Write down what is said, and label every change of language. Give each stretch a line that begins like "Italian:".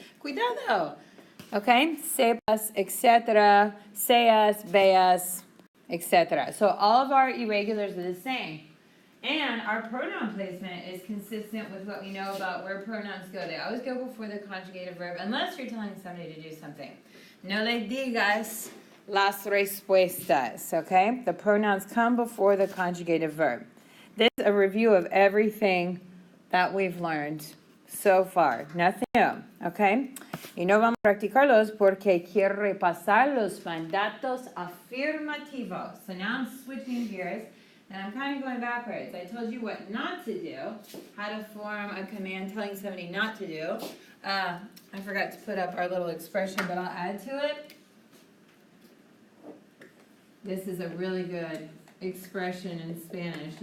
Spanish: Cuidado. Okay? Sepas, etc. Seas, veas, etc.
English: So all of our irregulars are the same. And our pronoun placement is consistent with what we know about where pronouns go. They always go before the conjugative verb unless you're telling somebody to do something.
Spanish: No le digas las respuestas, okay?
English: The pronouns come before the conjugative verb. This is a review of everything that we've learned so far. Nothing new, okay?
Spanish: Y no vamos a practicarlos porque quiero repasar los mandatos afirmativos.
English: So now I'm switching gears and I'm kind of going backwards. I told you what not to do, how to form a command telling somebody not to do. I forgot to put up our little expression, but I'll add to it. This is a really good expression in Spanish.